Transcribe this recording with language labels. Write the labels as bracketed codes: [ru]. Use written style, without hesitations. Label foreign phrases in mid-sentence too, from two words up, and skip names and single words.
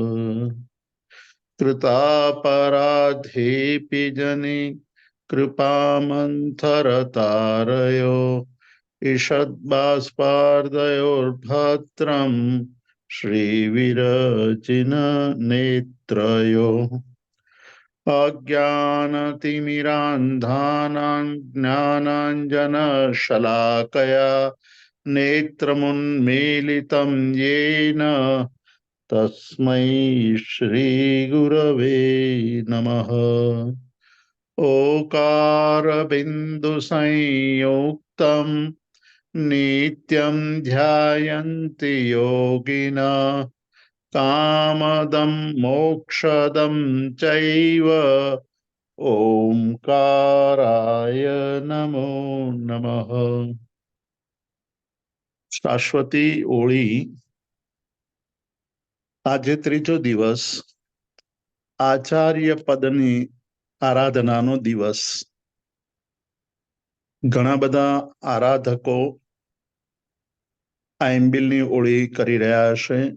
[sa] कृतापराधेपी जने कृपामंथरतारयो ईषद्बाष्पार्दयोर्भद्रम श्रीविरचिन नेत्रयो अज्ञानतिमिरान्धानां ज्ञानाञ्जनशलाकया नेत्रमुन्मीलितं येन तस्मै श्रीगुरवे नमः। ओकारबिन्दुसंयुक्तं नित्यं ध्यायन्ति योगिनः कामदं मोक्षदं चैव ओंकाराय नमो नमः। [gu] શાશ્વતી ઓળી આજે ત્રીજો દિવસ આચાર્ય પદની આરાધનાનો દિવસ. ઘણા બધા આરાધકો આ એમ્બિલની ઓળી કરી રહ્યા હશે.